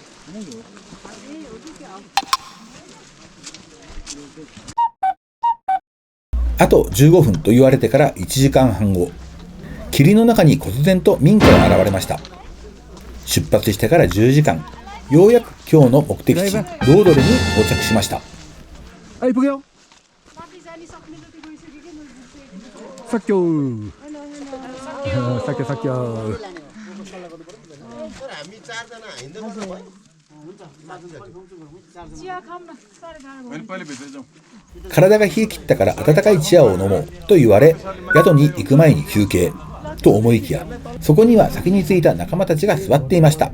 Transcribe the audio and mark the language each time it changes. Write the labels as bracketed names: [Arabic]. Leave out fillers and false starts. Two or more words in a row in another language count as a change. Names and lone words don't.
[Japanese] あと15分と言われてから1時間半後、霧の中に忽然と民家が現れました。出発してから10時間、ようやく今日の目的地ロードレに到着しました。 Ay, [Nepali] पुग्यो। सक्यो. Sakyo. [Japanese] 体が冷え切ったから温かいチアを飲もうと言われ、宿に行く前に休憩と思いきや、そこには先に着いた仲間たちが座っていました。